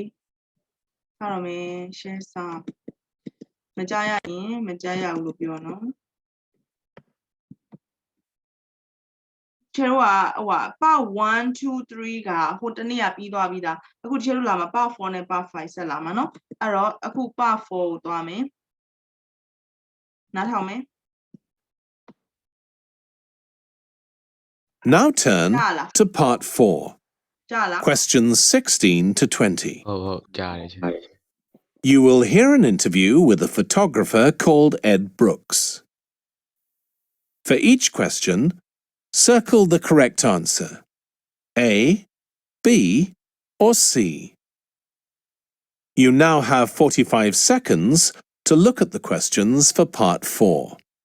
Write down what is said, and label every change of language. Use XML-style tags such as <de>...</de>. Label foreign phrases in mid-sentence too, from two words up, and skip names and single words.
<my>ထားတော့မယ် share စာမကြားရရင်မကြားရဘူးလို့ပြောနော်ချေတို့ကဟိုပါ part 1 2 3ကဟိုတနေ့ကပြီးသွားပြီသားအခုချေတို့လာမှာ part 4နဲ့ part 5ဆက်လာမှာနော်အဲ့တော့အခု part 4ကိုသွားမယ်နားထောင်မယ်</my> <en>Now turn to part 4.</en> <my>ကြားလား</my> <en>Questions 16 to 20.</en> <my>ဟုတ်ကြားတယ်ချေ</my> <en>You will hear an interview with a photographer called Ed Brooks. For each question, circle the correct answer. A, B, or C. You now have 45 seconds to look at the questions for part 4.</en>